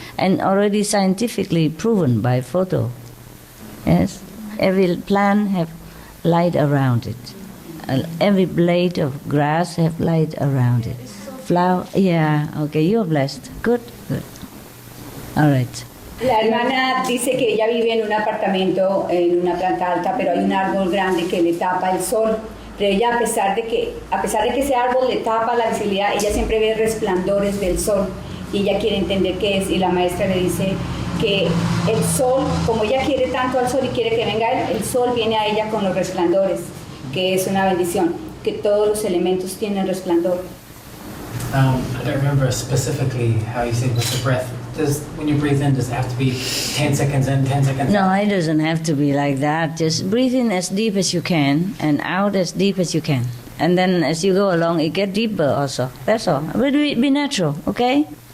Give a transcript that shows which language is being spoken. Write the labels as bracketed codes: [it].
[en] And already scientifically proven by photo. Yes? Every plant have light around it. Every blade of grass have light around it. Flower, yeah, okay, you're blessed. Good. All right. [es] La hermana dice que ella vive en un apartamento en una planta alta, pero hay un árbol grande que le tapa el sol. Pero ella, a pesar de que ese árbol le tapa la visibilidad, ella siempre ve resplandores del sol y ella quiere entender qué es. Y la maestra le dice que el sol, como ella quiere tanto al sol y quiere que venga él, el sol viene a ella con los resplandores, que es una bendición, que todos los elementos tienen resplandor. [en] I don't remember specifically how you said with the breath. When you breathe in, does it have to be 10 seconds in, 10 seconds No, out? it doesn't have to be like that. Just breathe in as deep as you can and out as deep as you can. And then as you go along, it gets deeper also. That's all. But be natural, okay?